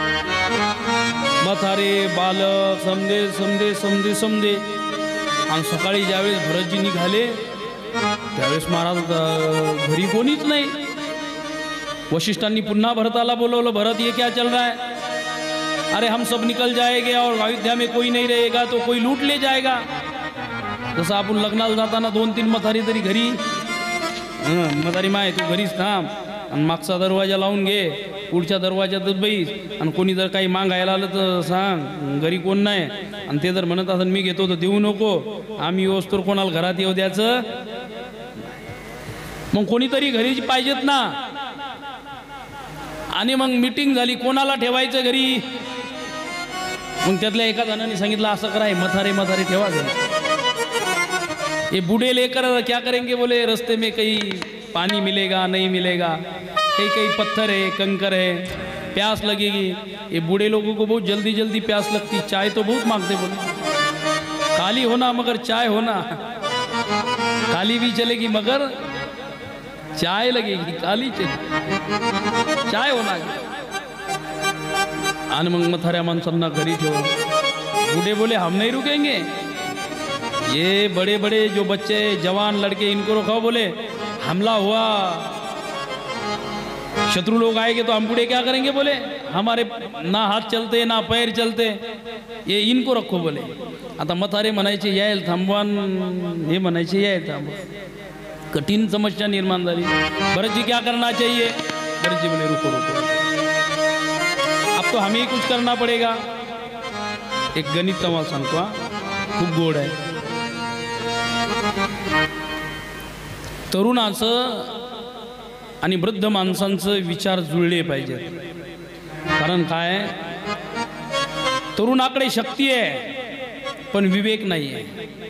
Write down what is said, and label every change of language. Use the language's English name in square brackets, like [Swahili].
[Marathi] म्हातारे बालक समदे समदे समदे समदे. आणि सकाळी ज्यावेळेस भरतजी निघाले त्यावेळेस महाराज घरी कोणीच नाही. वशिष्ठांनी पुन्हा भरताला बोलवलं. [Hindi] भरत ये क्या चल रहा है? अरे हम सब निकल जाएंगे और अयोध्या में कोई नहीं रहेगा तो कोई लूट ले जाएगा. [Marathi] जसं आपण लग्नाला जाताना 2-3 म्हातारी तरी घरी म्हातारी माय तू घरीच थांब आणि मागचा दरवाजा लावून घे, पुढच्या दरवाजातच बैस, आणि कोणी जर काही मागायला आलं तर सांग घरी कोण नाही, आणि ते जर म्हणत असेल मी घेतो तर देऊ नको, आम्ही येऊस्तोवर कोणाला घरात येऊ द्यायचं. मग कोणीतरी घरी पाहिजेत ना. आणि मग मीटिंग झाली कोणाला ठेवायचं घरी. मग त्यातल्या एका जणांनी सांगितलं असं करा, मथारे मथारे ठेवा घरी. [Hindi] ये बूढ़े लेकर क्या करेंगे, बोले रास्ते में कहीं पानी मिलेगा नहीं मिलेगा, कहीं कहीं पत्थर है कंकर है, प्यास लगेगी. ये बूढ़े लोगों को बहुत जल्दी जल्दी प्यास लगती, चाय तो बहुत मांगते, बोले काली होना मगर चाय होना, काली भी चलेगी मगर चाय लगेगी, काली चलेगी चाय होना. [Marathi] आणि मग मथाऱ्या माणसांना घरी ठेवून [Hindi] बूढ़े बोले हम नहीं रुकेंगे, ये बड़े बड़े जो बच्चे जवान लड़के इनको रखो, बोले हमला हुआ शत्रु लोग आएंगे तो हम बूढ़े क्या करेंगे, बोले हमारे ना हाथ चलते ना पैर चलते, ये इनको रखो. [Marathi] बोले आता मथारे म्हणायचे यायला थांबवान, हे म्हणायचे यायला थांबवा. कठीण समस्या निर्माण झाली. [Hindi] भरत जी क्या करना चाहिए, भरत जी बोले रुको रुको, अब तो हमें ही कुछ करना पड़ेगा. [Marathi] एक गणित तुम्हाला सांगतो हा, खूप गोड आहे. तरुणाचं आणि वृद्ध माणसांचं विचार जुळले पाहिजेत. कारण काय, तरुणाकडे शक्ती आहे पण विवेक नाही आहे.